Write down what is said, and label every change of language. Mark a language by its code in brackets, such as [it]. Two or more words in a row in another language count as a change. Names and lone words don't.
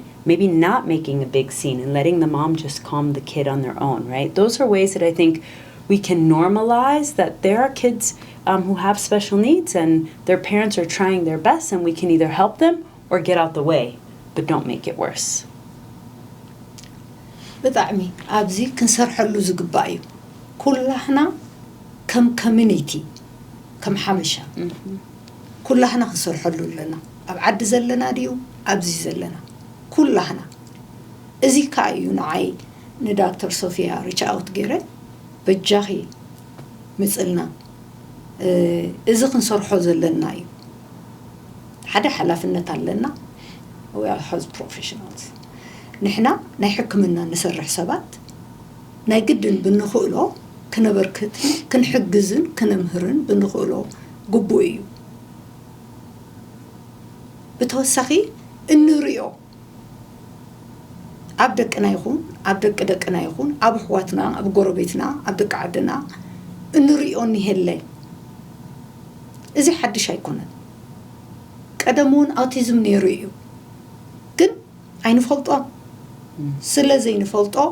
[en] Maybe not making a big scene and letting the mom just calm the kid on their own, right? Those are ways that I think we can normalize that there are kids who have special needs and their parents are trying their best, and we can either help them or get out the way, but don't make it worse. [ti] ብጣዕሚ ኣብዚ ክንሰርሐሉ ዝግባእ እዩ ኩላህና ከም ኮሚኒቲ ከም ሓመሻ ኩላህና ክንሰርሐሉ ኣለና ኣብ ዓዲ ዘለና ድዩ ኣብዚ ዘለና ኩላህና እዚ ከዓ እዩ ንዓይ ንዳክተር ሶፊያ [en] reach out [ti] ገይረ በጃኺ ምፅልና እዚ ክንሰርሖ ዘለና እዩ ሓደ ሓላፍነት ኣለና [en] we are health professionals [ti] نحنا ናይ ሕክምና ንሰርሕ ሰባት ናይ ግድን ብንኽእሎ ክነበርክት ክንሕግዝን ክንምህርን ብንኽእሎ ግቡእ እዩ ብተወሳኺ እንሪኦ ኣብ ደቅና ይኹን ኣብ ደቅና ይኹን ኣብ ኣሕዋትና ኣብ ጎረቤትና ኣብ ደቂ ዓድና እንሪኦ ንሄለ እዚ ሓድሽ ኣይኮነን ቀደሙን ኣውቲዝም ነይሩ እዩ ግን ኣይንፈልጦ ስለዘይ ንፈልጦ